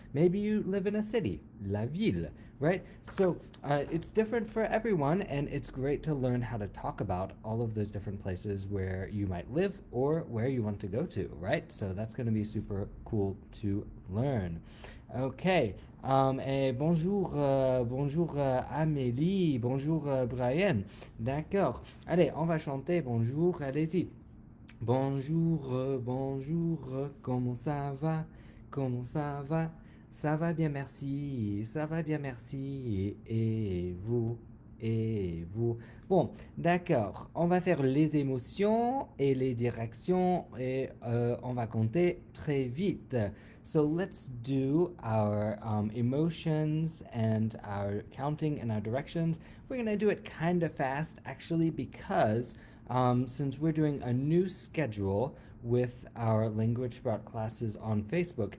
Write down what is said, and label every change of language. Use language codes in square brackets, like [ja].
[en] Maybe you live in a city, la ville, right? So it's different for everyone, and it's great to learn how to talk about all of those different places where you might live or where you want to go to, right? So that's going to be super cool to learn. Okay. [fr] Bonjour, bonjour Amélie, bonjour Brian. D'accord. Allez, on va chanter. Bonjour, allez-y. Bonjour, bonjour, comment ça va? Comment ça va? Ça va bien, merci. Ça va bien, merci. Et vous? Et vous? Bon, d'accord. On va faire les émotions et les directions et on va compter très vite. [en] So let's do our emotions and our counting and our directions. We're going to do it kind of fast actually because since we're doing a new schedule with our Language Sprout classes on Facebook.